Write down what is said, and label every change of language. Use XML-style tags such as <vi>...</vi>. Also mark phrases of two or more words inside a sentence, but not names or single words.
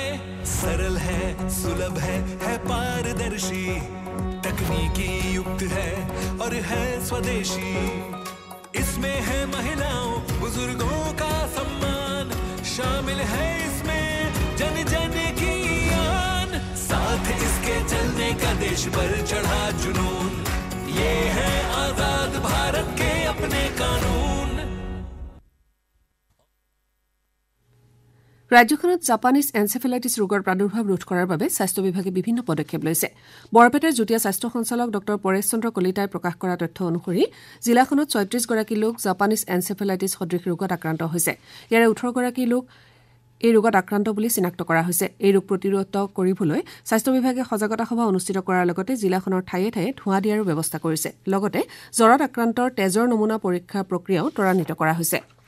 <hi>सरल है सुलभ है पारदर्शी तकनीकी युक्त है और है स्वदेशी इसमें है महिलाओं बुजुर्गों का सम्मान शामिल है इसमें जन जन की आन साथ इसके चलने का देश पर चढ़ा जुनून ये है आजाद भारत के अपने कानून</hi> <as>ৰাজ্যখনত</as> <en>Japanese encephalitis</en> <as>ৰোগৰ প্ৰাদুৰ্ভাৱ ৰোধ কৰাৰ বাবে স্বাস্থ্য বিভাগে বিভিন্ন পদক্ষেপ লৈছে বৰপেটাৰ যুটীয়া স্বাস্থ্য সঞ্চালক ডক্টৰ পৰেশ চন্দ্ৰ কলিতাই প্ৰকাশ কৰা তথ্য অনুসৰি জিলাখনত ৩৬ গৰাকী লোক</as> <en>Japanese encephalitis</en> <as>সদৃশ ৰোগত আক্ৰান্ত হৈছে ইয়াৰে 18 গৰাকী লোক এই ৰোগত আক্ৰান্ত বুলি চিনাক্ত কৰা হৈছে এই ৰোগ প্ৰতিৰোধ কৰিবলৈ স্বাস্থ্য বিভাগে সজাগতা সভা অনুষ্ঠিত কৰাৰ লগতে জিলাখনৰ ঠায়ে ঠায়ে ধোঁৱা দিয়াৰ ব্যৱস্থা কৰিছে লগতে জ্বৰত আক্ৰান্তৰ তেজৰ নমুনা পৰীক্ষা প্ৰক্ৰিয়াও ত্বৰান্বিত কৰা হৈছে</as>